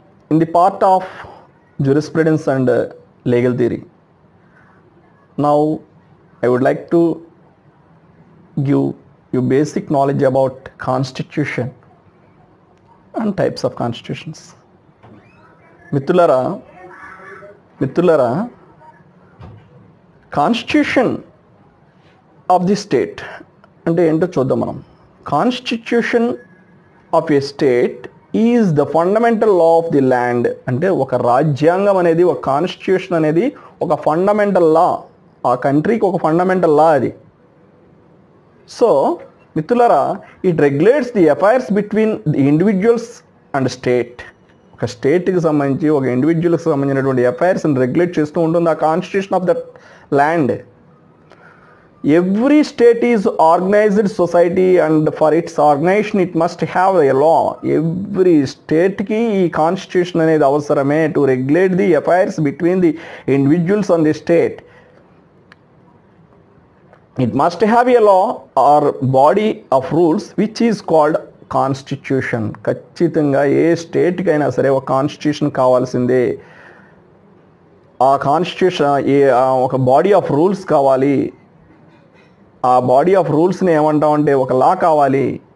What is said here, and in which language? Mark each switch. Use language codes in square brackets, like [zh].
[en] In the part of jurisprudence and legal theory, now I would like to give you basic knowledge about constitution and types of constitutions. [te] Mitrulara, [en] constitution of the state [te] అంటే ఏంటో చూద్దాం మనం. [en] Constitution of a state is the fundamental law of the land. [te] అంటే ఒక రాజ్యాంగం అనేది, ఒక constitution అనేది ఒక ఫండమెంటల్ లా, ఆ కంట్రీకి ఒక ఫండమెంటల్ లా అది. [en] So మిత్రులారా, it regulates the affairs between the individuals and state. [te] ఒక స్టేట్కి సంబంధించి ఒక ఇండివిజువల్కి సంబంధించినటువంటి అఫైర్స్ని రెగ్యులేట్ చేస్తూ ఉంటుంది ఆ constitution of that land. [en] Every state is organized society and for its organization it must have a law. Every state [te] ki ee constitution anedi avasarame [en] to regulate the affairs between the individuals and the state. It must have a law or body of rules which is called constitution. [te] ఖచ్చితంగా ఏ state కి అయినా సరే ఒక constitution కావాల్సిందే. ఆ constitution ఒక body of rules కావాలి. ఆ బాడీ ఆఫ్ రూల్స్ని ఏమంటామంటే ఒక లా కావాలి.